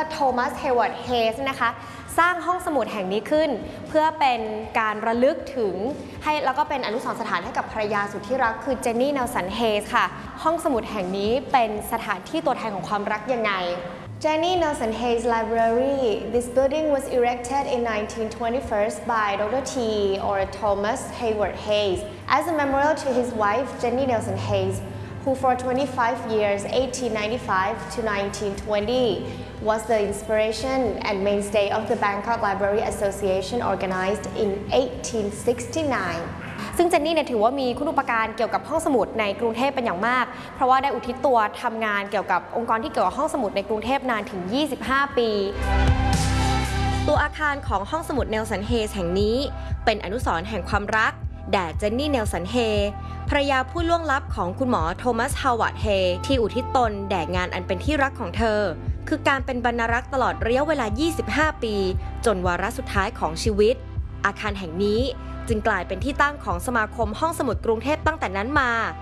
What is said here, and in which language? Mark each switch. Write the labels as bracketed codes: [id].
[th] โทมัสเฮเวิร์ดเฮสนะคะสร้างห้องสมุดแห่งนี้ขึ้นเพื่อเป็นการระลึกถึงให้แล้วก็เป็นอนุสรณ์สถานให้กับภรรยาสุดที่รักคือเจนนี่เนลสันเฮสค่ะห้องสมุดแห่งนี้เป็นสถานที่ตัวแทนของความรักยังไงเจนนี่เนลสันเฮสไลบรารี [en] This building was erected in 1921 by Dr. T. or Thomas Hayward Hayes as a memorial to his wife Jenny Nelson Hayes who for 25 years 1895 to 1920was the inspiration and mainstay of the Bangkok Library Association organized in 1869. [th] ซึ่งเจนนี่เนี่ยถือว่ามีคุณูปการเกี่ยวกับห้องสมุดในกรุงเทพเป็นอย่างมากเพราะว่าได้อุทิศตัวทำงานเกี่ยวกับองค์กรที่เกี่ยวกับห้องสมุดในกรุงเทพนานถึง25ปี ตัวอาคารของห้องสมุดเนลสันเฮแห่งนี้เป็นอนุสรณ์แห่งความรักแด่เจนนี่เนลสันเฮภรรยาผู้ล่วงลับของคุณหมอโทมัสฮาวาร์ดเฮที่อุทิศตนแด่งานอันเป็นที่รักของเธอคือการเป็นบรรณารักษ์ตลอดระยะเวลา25ปีจนวาระสุดท้ายของชีวิตอาคารแห่งนี้จึงกลายเป็นที่ตั้งของสมาคมห้องสมุดกรุงเทพตั้งแต่นั้นมา